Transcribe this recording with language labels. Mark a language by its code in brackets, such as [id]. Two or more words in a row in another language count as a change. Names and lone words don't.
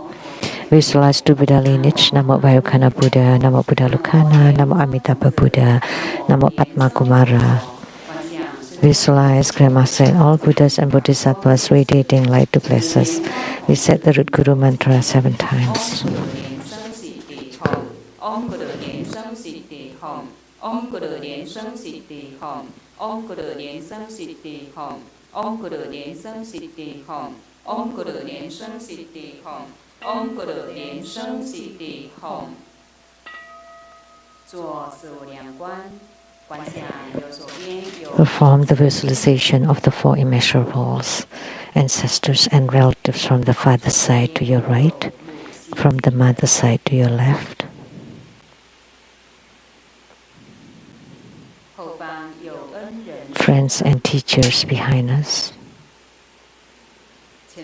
[en] Visualize two Buddha lineage, [sa] Namo Vayukana Buddha, Namo Buddha Lukana, Namo Amitabha Buddha, Namo Padma Kumara. [en] Visualize Grandmaster and all Buddhas and Bodhisattvas radiating light to bless us. We said the root Guru mantra 7 times. [sa] Om Guru Liên Sâm Siddhi Hom. Om Guru Liên Sâm Siddhi Hom. Om Guru Liên Sâm Siddhi Hom. Om Guru Liên Sâm Siddhi Hom. Om Guru Liên Sâm Siddhi Hom. Om Guru Liên Sâm Siddhi Hom. [zh] 做四无量观，观想右手边有。 [en] Perform the visualization of the 4 immeasurables, ancestors and relatives from the father's side to your right, from the mother's side to your left. Friends and teachers behind us.